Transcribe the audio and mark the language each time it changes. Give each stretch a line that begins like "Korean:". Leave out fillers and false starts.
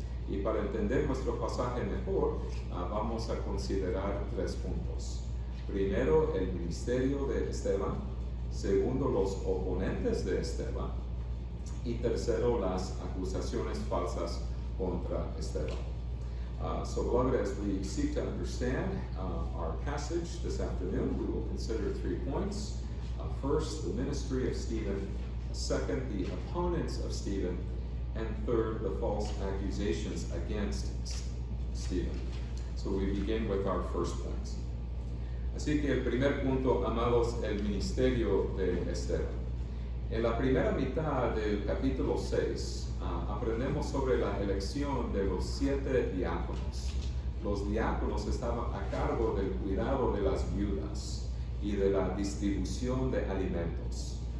Spanish: Y para entender nuestro pasaje mejor, vamos a considerar 3 puntos. Primero, el ministerio de Esteban. Segundo, los oponentes de Esteban. Y tercero, las acusaciones falsas contra Esteban.
English: So, beloved, as we seek to understand our passage this afternoon, we will consider 3 points. First, the ministry of Stephen. Second, the opponents of Stephen. And third, the false accusations against Stephen. So we begin with our first point.
Spanish: Así que el primer punto, amados, el ministerio de Esteban. En la primera mitad del capítulo 6, aprendemos sobre la elección de los 7 diáconos. Los diáconos estaban a cargo del cuidado de las viudas y de la distribución de alimentos.